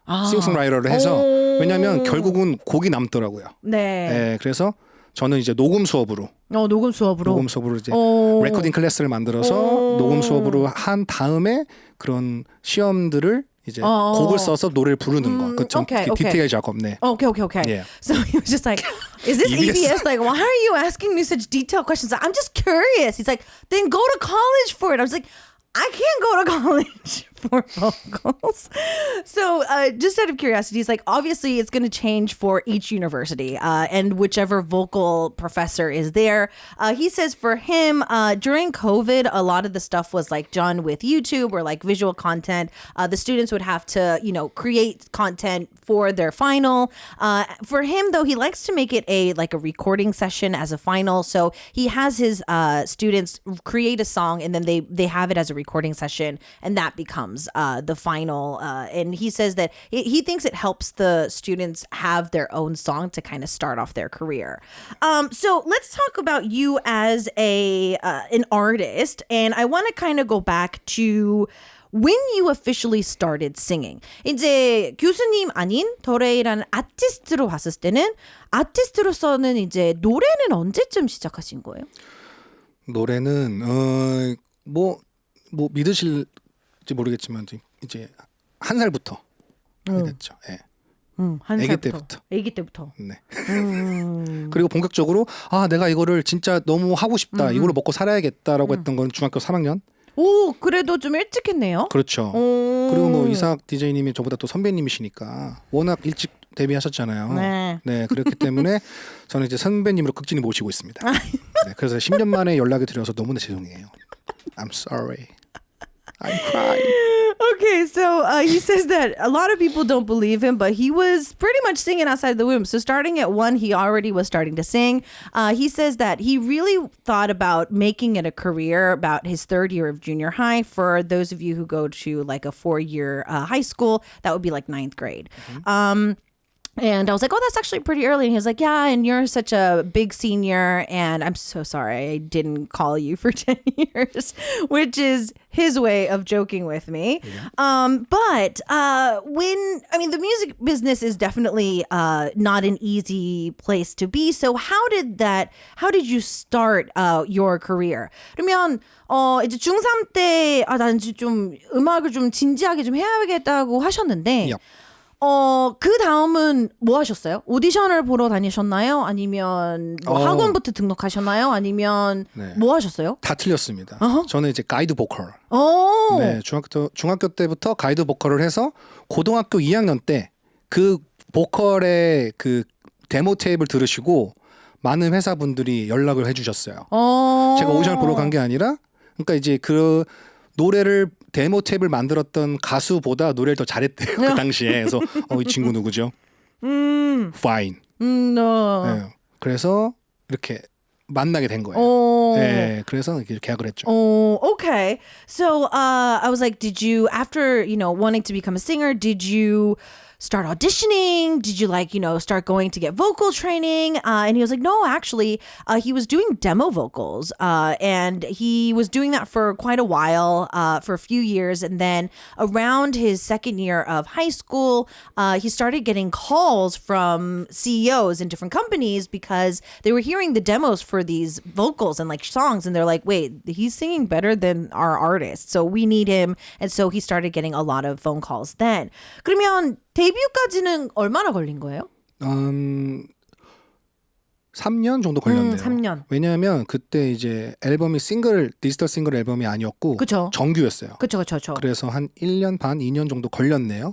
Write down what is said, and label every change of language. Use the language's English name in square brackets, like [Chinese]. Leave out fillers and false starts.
[Korean] 싱어송라이터를 해서 왜냐하면 결국은 곡이 남더라고요. 네. 네, 그래서 저는 이제 녹음 수업으로 이제 레코딩 클래스를 만들어서 녹음 수업으로 한 다음에 그런 시험들을 이제 곡을 써서 노래를 부르는 거. 그 좀 디테일 작업. 네. [English] Okay. Yeah. So he was just like, is this EBS? Like, why are you asking me such detailed questions? I'm just curious. He's like, then go to college for it. I was like, I can't go to college for vocals. So just out of curiosity, he's like, obviously it's going to change for each university and whichever vocal professor is there. He says for him, during COVID, a lot of the stuff was like done with YouTube or like visual content. The students would have to, create content for their final. For him, though, he likes to make it a recording session as a final. So he has his students create a song and then they have it as a recording session and that becomes the final. And he says that he thinks it helps the students have their own song to kind of start off their career. So let's talk about you as an artist. And I want to kind of go back to when you officially started singing. [Korean] 이제 교수님 아닌 더레이라는 아티스트로 봤을 때는 아티스트로서는 이제 노래는 언제쯤 시작하신 거예요? 노래는 뭐 믿으실지 모르겠지만 이제 한 살부터 하게 됐죠. 예. 아기 때부터. 네. 그리고 본격적으로 내가 이거를 진짜 너무 하고 싶다. 이걸로 먹고 살아야겠다라고 했던 건 중학교 3학년. 오, 그래도 좀 일찍 했네요. 그렇죠. 그리고 뭐 이삭 DJ님이 저보다 또 선배님이시니까 워낙 일찍 데뷔하셨잖아요. 네, 그렇기 때문에 저는 이제 선배님으로 극진히 모시고 있습니다. 네, 그래서 10년 만에 연락이 드려서 너무나 죄송해요. [English] I'm sorry. I'm crying. Okay, so he says that a lot of people don't believe him, but he was pretty much singing outside the womb. So starting at 1, he already was starting to sing. He says that he really thought about making it a career about his 3rd year of junior high. For those of you who go to like a 4-year high school, that would be like 9th grade. And I was like, oh, that's actually pretty early. And he was like, yeah, and you're such a big senior. And I'm so sorry I didn't call you for 10 years, which is his way of joking with me. Yeah. But the music business is definitely not an easy place to be. So how did you start your career? [Korean] 그러면 이제 중3 때 난 좀 음악을 좀 진지하게 좀 해야겠다고 하셨는데 [English] Yep. [Korean] 그 다음은 뭐 하셨어요? 오디션을 보러 다니셨나요? 아니면 뭐 학원부터 등록하셨나요? 아니면 뭐 하셨어요? 다 틀렸습니다. 저는 이제 가이드 보컬. 네, 중학교 때부터 가이드 보컬을 해서 고등학교 2학년 때 그 보컬의 그 데모 테이프를 들으시고 많은 회사분들이 연락을 해주셨어요. 제가 오디션을 보러 간 게 아니라 그러니까 이제 그 노래를 데모 탭을 만들었던 가수보다 노래를 더 잘했대요. 그 당시에. 그래서 이 친구 누구죠? [English] Fine. No. [Korean] 네, 그래서 이렇게 만나게 된 거예요. 네, 그래서 이렇게 계약을 했죠. [English] Okay. So I was like, did you, after, wanting to become a singer, did you start auditioning? Did you start going to get vocal training? And he was like, no, actually, he was doing demo vocals. And he was doing that for quite a while, for a few years. And then around his 2nd year of high school, he started getting calls from CEOs in different companies because they were hearing the demos for these vocals and songs. And they're like, wait, he's singing better than our artist. So we need him. And so he started getting a lot of phone calls then. [Korean] 그러면 데뷔까지는 얼마나 걸린 거예요? 3년 정도 걸렸네요. 3년. 왜냐하면 그때 이제 앨범이 디지털 싱글 앨범이 아니었고 그쵸. 정규였어요. 그렇죠. 그래서 한 1년 반, 2년 정도 걸렸네요.